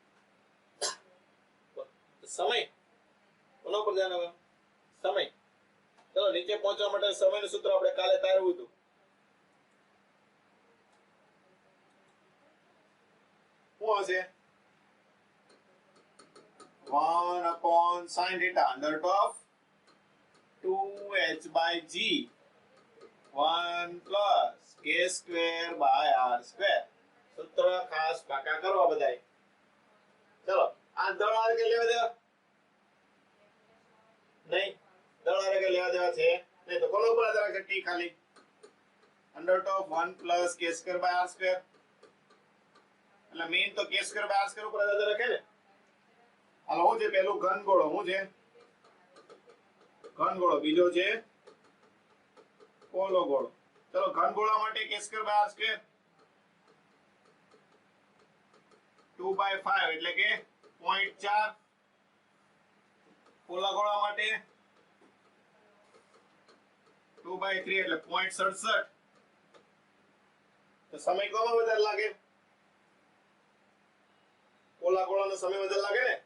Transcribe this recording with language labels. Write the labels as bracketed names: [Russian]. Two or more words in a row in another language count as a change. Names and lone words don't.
[Gujarati] સમય. કોનો પર ધ્યાન આવે? સમય. ચલો, નીચે પહોંચવા માટે સમયનું સૂત્ર આપણે કાલે તારવ્યું હતું. શું હશે? [English] 1 sin θ under root of 2h/g 1 plus k square by r square. [Gujarati] સૂત્ર ખાસ પાકા કરવા બધાય. ચલો, આ દળ આરે કે લેવા દેવા નહીં? દળ આરે કે લેવા દેવા છે નહીં, તો કોનો ઉપર આધાર રાખે? [English] t ખાલી under root of 1 plus k square by r square. [Gujarati] એટલે મેઈન તો [English] k square by r square [Gujarati] ઉપર આધાર રાખે ને. હાલો, હું છે પેલું ઘન ગોળો? હું છે ઘન ગોળો. બીજો છે પોલો ગોળો. ચલો, ઘન ગોળા માટે [English] k square by r square [Gujarati] 2/5 એટલે કે 0.4. પોલા ગોળા માટે 2/3 એટલે 0.67. તો સમય કોમાં વધારે લાગે? પોલા ગોળાનો સમય વધારે લાગે ને.